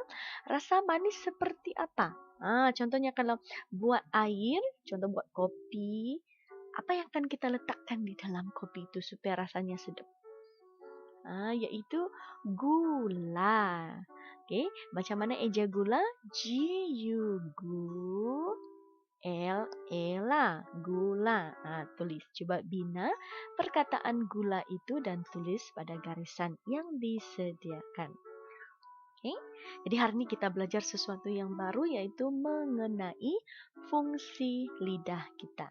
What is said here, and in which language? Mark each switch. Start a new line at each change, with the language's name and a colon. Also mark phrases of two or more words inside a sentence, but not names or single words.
Malay: Rasa manis seperti apa? Contohnya kalau buat air, contoh buat kopi, apa yang akan kita letakkan di dalam kopi itu supaya rasanya sedap? Yaitu gula. Oke, macam mana eja gula? G-U-L-E-L-A. Gula. Tulis. Coba bina perkataan gula itu dan tulis pada garisan yang disediakan. Oke, jadi hari ini kita belajar sesuatu yang baru yaitu mengenai fungsi lidah kita.